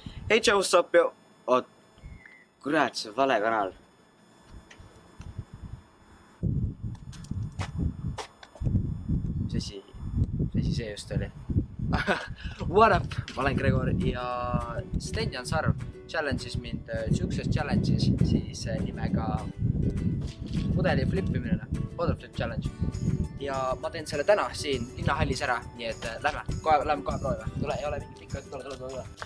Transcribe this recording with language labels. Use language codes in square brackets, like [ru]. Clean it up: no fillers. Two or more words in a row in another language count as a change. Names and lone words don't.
[en] Hey Joe, what's up, yo? [et] Oot, kurat, see on vale kanal. Mis asi see just oli? [en] What up? [et] Ma olen Gregor ja Stenjan Sarv challenge'is mind siukses challenge'is siis nimega pudeli flippimine, [en] bottle flip challenge. [et] Ja ma teen selle täna siin linnahallis ära, nii et lähme kohe proovime. Tule, ei ole mingit pikka, tule.